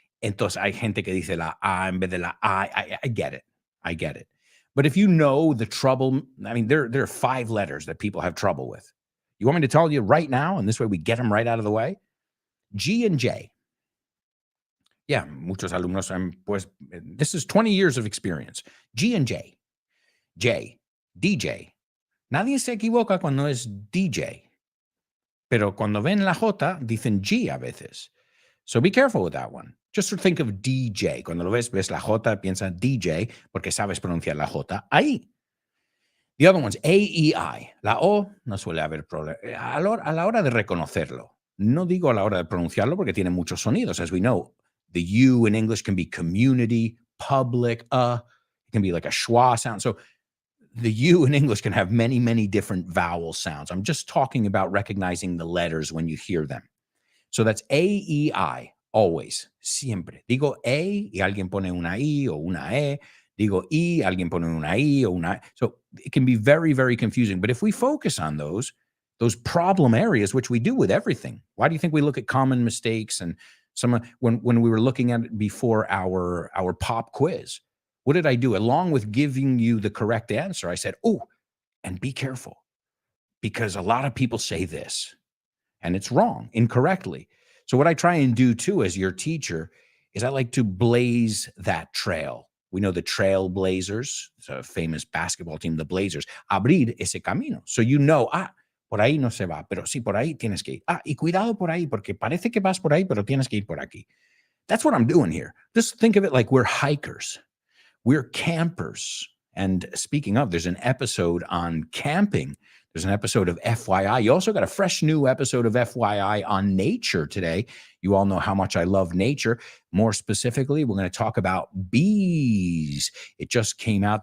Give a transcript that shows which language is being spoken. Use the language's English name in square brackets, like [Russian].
[Spanish] Entonces hay gente que dice la A en vez de la I. [English] I get it. I get it. But if you know the trouble, I mean, there are 5 letters that people have trouble with. You want me to tell you right now? And this way we get them right out of the way. G and J. Yeah, [Spanish] muchos alumnos, pues, [English] this is 20 years of experience. G and J. J, DJ. [Spanish] Nadie se equivoca cuando es DJ. Pero cuando ven la J, dicen G a veces. [English] So be careful with that one. Just think of DJ. [Spanish] Cuando lo ves la J, piensa DJ, porque sabes pronunciar la J ahí. [English] The other one's A, E, I. [Spanish] La O no suele haber problema. A la hora de reconocerlo. No digo a la hora de pronunciarlo porque tiene muchos sonidos. [English] As we know, the U in English can be community, public, it can be like a schwa sound. So the U in English can have many, many different vowel sounds. I'm just talking about recognizing the letters when you hear them. So that's A, E, I, always, siempre. [Spanish] Digo A y alguien pone una I o una E. Digo I, alguien pone una I o una I. [English] So it can be very, very confusing. But if we focus on those problem areas, which we do with everything, why do you think we look at common mistakes and when we were looking at it before our pop quiz? What did I do? Along with giving you the correct answer, I said, oh, and be careful, because a lot of people say this, and it's wrong, incorrectly. So what I try and do, too, as your teacher, is I like to blaze that trail. We know the Trailblazers. It's a famous basketball team, the Blazers. [Spanish] Abrir ese camino. [English] So you know, [Spanish] por ahí no se va, pero sí, por ahí tienes que ir. Y cuidado por ahí, porque parece que vas por ahí, pero tienes que ir por aquí. [English] That's what I'm doing here. Just think of it like we're hikers. We're campers. And speaking of, there's an episode on camping. There's an episode of FYI. You also got a fresh new episode of FYI on nature today. You all know how much I love nature. More specifically, we're going to talk about bees. It just came out.